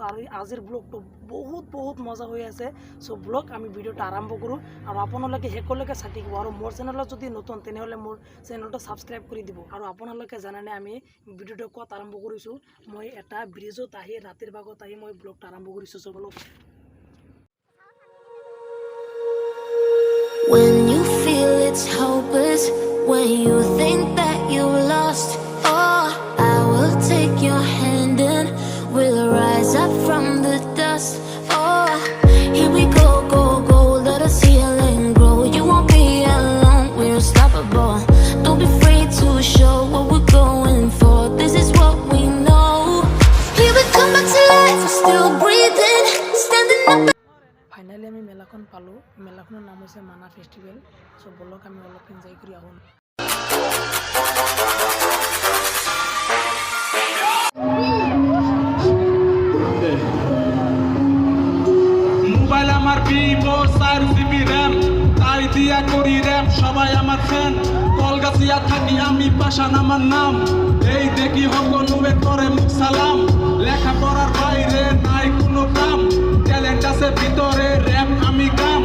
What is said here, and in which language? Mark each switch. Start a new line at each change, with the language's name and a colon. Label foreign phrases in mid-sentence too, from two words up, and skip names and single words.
Assamese: আৰু আজিৰ ব্লগটো বহুত মজা হৈ আছে। চ' ব্লগ আমি ভিডিঅ'টো আৰম্ভ কৰোঁ আৰু আপোনালোকে শেষলৈকে চাই থাকিব। আৰু মোৰ চেনেলত যদি নতুন তেনেহ'লে মোৰ চেনেলটো ছাবস্ক্ৰাইব কৰি দিব। আৰু আপোনালোকে জানেনে আমি ভিডিঅ'টো ক'ত আৰম্ভ কৰিছোঁ? মই এটা ব্ৰিজত আহি ৰাতিৰ ভাগত আহি মই ব্লগটো আৰম্ভ কৰিছোঁ।
English: so vlog When you feel it's hopeless, when you think that you lost, oh, I will take your hand and we'll rise up from the dust. Oh, here we go, let us heal and grow. You won't be alone, we're unstoppable. Don't be afraid to show what we're going for. This is what we know. Here we come back to life, we're still breathing, standing up.
Assamese: ফাইনালি আমি মেলাখন পালোঁ। মেলাখনৰ নাম হৈছে মানা ফেষ্টিভেল। চ' বলক আমি অলপ এনজয় কৰি আহোঁ।
Bangla: মোবাইল আমার ভিভো 4GB র্যাম, তাই দিয়া করি র্যাপ, সবাই আমার ফ্যান। কলগাছিয়া থাকি আমি, পাশান আমার নাম। এই দেখি সকলুয়ে করে মুখ সালাম। লেখাপড়ার বাইরে নাই কোনো কাম, ট্যালেন্ট আছে ভিতরে, র্যাপ আমি গাম।